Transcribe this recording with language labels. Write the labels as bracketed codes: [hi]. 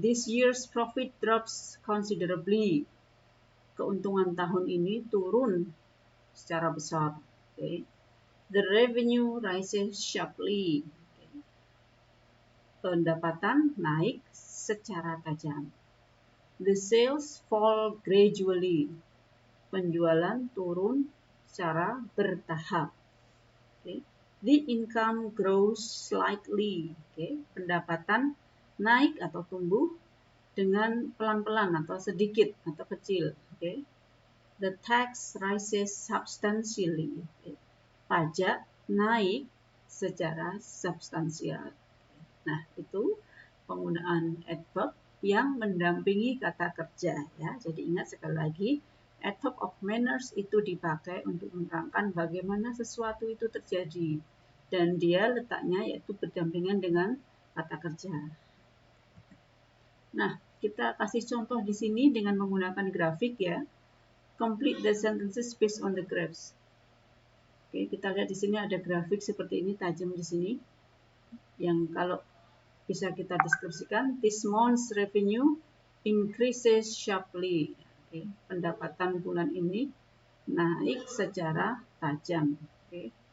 [en] This year's profit drops considerably. [id] Keuntungan tahun ini turun secara besar. Okay. [en] The revenue rises sharply. Okay. [id] Pendapatan naik secara tajam. [en] The sales fall gradually. [id] Penjualan turun secara bertahap. [en] Okay. The income grows slightly. Okay. [id] Pendapatan naik atau tumbuh dengan pelan-pelan atau sedikit atau kecil. Okay. [en] The tax rises substantially. [id] Okay. Pajak naik secara substansial. Nah, itu penggunaan adverb yang mendampingi kata kerja ya. Jadi ingat sekali lagi, adverb of manners itu dipakai untuk menerangkan bagaimana sesuatu itu terjadi dan dia letaknya yaitu berdampingan dengan kata kerja. Nah, kita kasih contoh di sini dengan menggunakan grafik ya. [en] Complete the sentences based on the graphs. [id] Oke, kita lihat di sini ada grafik seperti ini, tajam di sini. Yang kalau bisa kita deskripsikan, [en] this month's revenue increases sharply. [id] Oke, pendapatan bulan ini naik secara tajam. Oke.